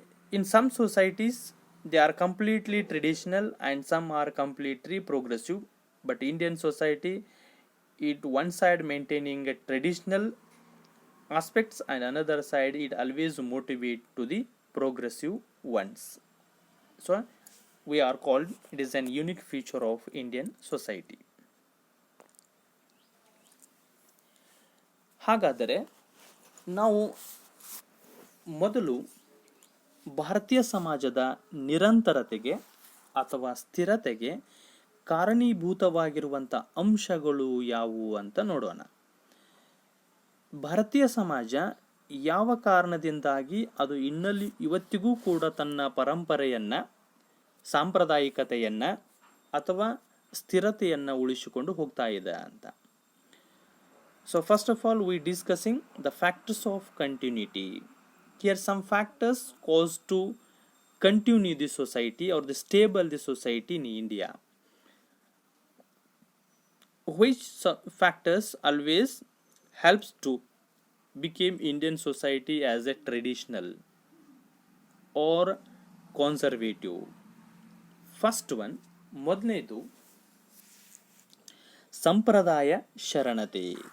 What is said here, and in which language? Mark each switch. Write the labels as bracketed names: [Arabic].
[English] In some societies they are completely traditional and some are completely progressive, but Indian society, it one side maintaining traditional aspects and another side it always motivate to the progressive ones. So we are called, it is an unique feature of Indian society. [Kannada] ಹಾಗಾದರೆ ನಾವು ಮೊದಲು ಭಾರತೀಯ ಸಮಾಜದ ನಿರಂತರತೆಗೆ ಅಥವಾ ಸ್ಥಿರತೆಗೆ ಕಾರಣೀಭೂತವಾಗಿರುವಂಥ ಅಂಶಗಳು ಯಾವುವು ಅಂತ ನೋಡೋಣ. ಭಾರತೀಯ ಸಮಾಜ ಯಾವ ಕಾರಣದಿಂದಾಗಿ ಅದು ಇವತ್ತಿಗೂ ಕೂಡ ತನ್ನ ಪರಂಪರೆಯನ್ನು, ಸಾಂಪ್ರದಾಯಿಕತೆಯನ್ನು ಅಥವಾ ಸ್ಥಿರತೆಯನ್ನು ಉಳಿಸಿಕೊಂಡು ಹೋಗ್ತಾ ಇದೆ ಅಂತ. [English] So first of all, we discussing the factors of continuity. Here some factors cause to continue the society or the stable the society in India. Which factors always helps to become Indian society as a traditional or conservative? First one, [Kannada] ಮೊದಲನೇದು ಸಂಪ್ರದಾಯ ಶರಣತೆ.